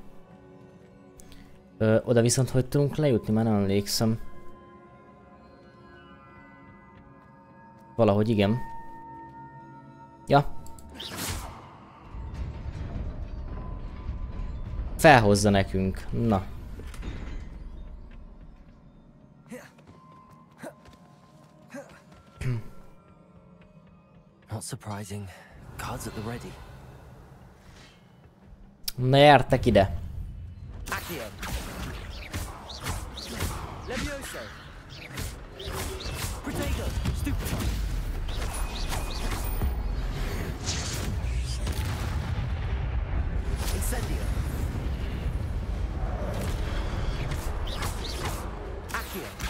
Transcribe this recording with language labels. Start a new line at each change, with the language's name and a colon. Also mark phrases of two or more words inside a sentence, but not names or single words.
Hungarian: Oda viszont hogy tudunk lejutni? Már nem emlékszem. Valahogy igen. Ja. Felhozza nekünk. Na.
English: Not surprising. Cards at the ready.
Hungarian: Na gyertek ide. Accio. Levioso. Protego. Stupefy. Incendio. Accio.